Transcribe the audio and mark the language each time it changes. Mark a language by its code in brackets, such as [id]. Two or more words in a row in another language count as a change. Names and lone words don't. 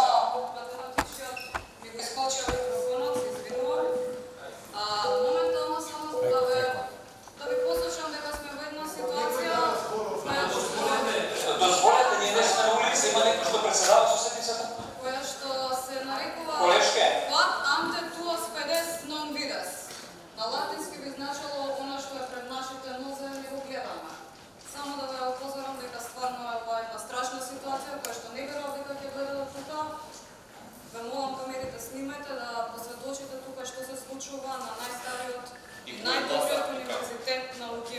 [mk] Ми го исклучил микрофонот, се извинувам. Моментално само да ви послушам дека сме во една ситуација Дозволете, ние не сме на улица, има некој што председава со седницата? која што се нарекува Колешке. [la] Quod ante tuos pedes non vides. [mk] На латински би значило она што е пред нашите нозе не го гледаме. Само да ве опозорам дека стварно е ова една страшна ситуација која што не верувам дека ќе дојде до тука. Ве молам камерите снимајте да посведочите тука што се случува на најстариот и најдобриот универзитет науки.